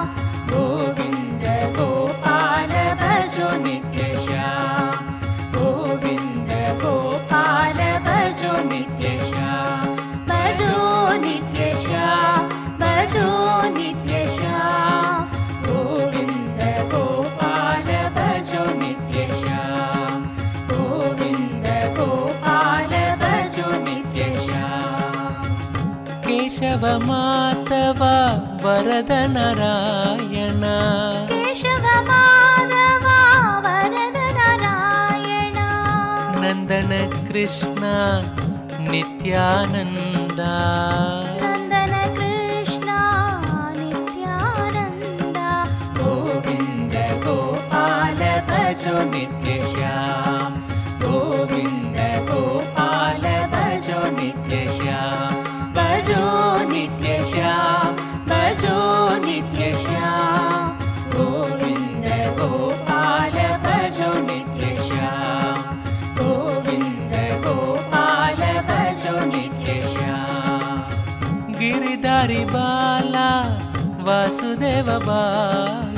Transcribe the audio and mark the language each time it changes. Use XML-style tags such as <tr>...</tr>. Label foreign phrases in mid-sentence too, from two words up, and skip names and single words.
<hi>गोविंद गोपाला, भजो नित्य श्याम, गोविंद गोपाला, भजो नित्य श्याम, भजो नित्य श्याम, भजो नित्य श्याम, गोविंद गोपाला, भजो नित्य श्याम, गोविंद गोपाला, भजो नित्य श्याम.</hi> <sa>ಕೇಶವ ಮಾಧವ ವರದ ನಾರಾಯಣ ಕೇಶವ ಮಾಧವ ವರದ ನಾರಾಯಣ ನಂದನ ಕೃಷ್ಣ ನಿತ್ಯಾನಂದ ನಂದನ ಕೃಷ್ಣ ನಿತ್ಯಾನಂದ</sa> <hi>गोविंद गोपाल भजो नित्य श्याम गोविंद गोपाल भजो नित्य श्याम भजो नित्य श्याम भजो नित्य श्याम गोविंद गोपाल भजो नित्य श्याम गोविंद गोपाल भजो नित्य श्याम गिरिधारी बाल वासुदेव बाल</hi>